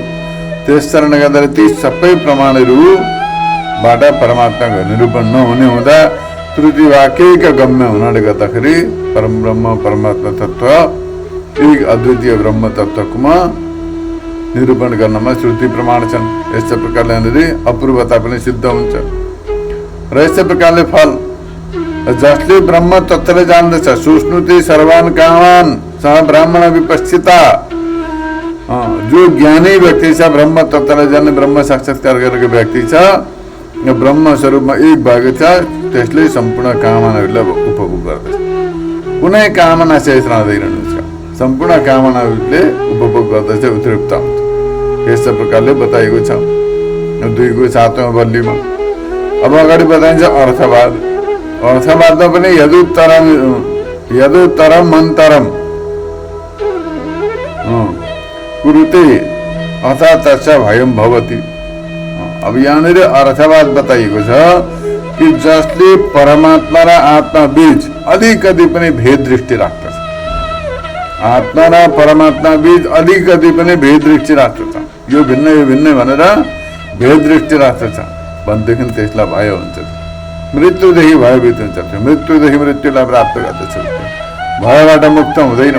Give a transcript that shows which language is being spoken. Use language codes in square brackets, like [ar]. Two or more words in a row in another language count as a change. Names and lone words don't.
[ne] त्यस कारणले गर्दा ती सबै प्रमाणहरूबाट परमात्माको निरूपण नहुने हुँदा श्रुति वाक्यैका गम्य हुनाले गर्दाखेरि परम ब्रह्म परमात्मा तत्त्व एक अद्वितीय ब्रह्म तत्त्वमा निरूपण गर्नमा श्रुति प्रमाण छन्। यस्तै प्रकारले यहाँनिर अपूर्वता पनि सिद्ध हुन्छ। र यस्तै प्रकारले फल जसले ब्रह्म तत्त्वले जान्दछ [sa] सुष्णुति सर्वान कामान सह ब्राह्मण विपस्थिता, [ne] जो ज्ञानी व्यक्ति छ ब्रह्म तत्त्वले जान्ने ब्रह्म साक्षात्कार गरेको व्यक्ति छ, ब्रह्म स्वरूपमा एक भएको छ, त्यसले सम्पूर्ण कामनाहरूलाई उपभोग गर्दछ। कुनै कामना शेष रहँदैन, उसका सम्पूर्ण कामनाहरूले उपभोग गर्दछ, उत्तृप्त हुन्छ। यस प्रकारले बताइएको छ 2को 7औं बल्लीमा। अब अगाडि बताइन्छ अर्थवाद। अर्थवादमा पनि [sa] यदुत्तरम मन्तरम कुरुते अथा तस्य भयम भवति। [ne] अब यहाँनिर अर्थवाद बताइएको छ कि जसले परमात्मा र आत्मा बीच अलिकति पनि भेद दृष्टि राख्दछ, आत्मा र परमात्मा बीच अलिकति पनि भेद दृष्टि राख्दछ, यो भिन्न भनेर भेद दृष्टि राख्दछ भनेदेखि त्यसलाई भय हुन्छ, मृत्युदेखि भयभीत हुन्छ, मृत्युदेखि मृत्युलाई प्राप्त गर्दछ, भयबाट मुक्त हुँदैनौँ।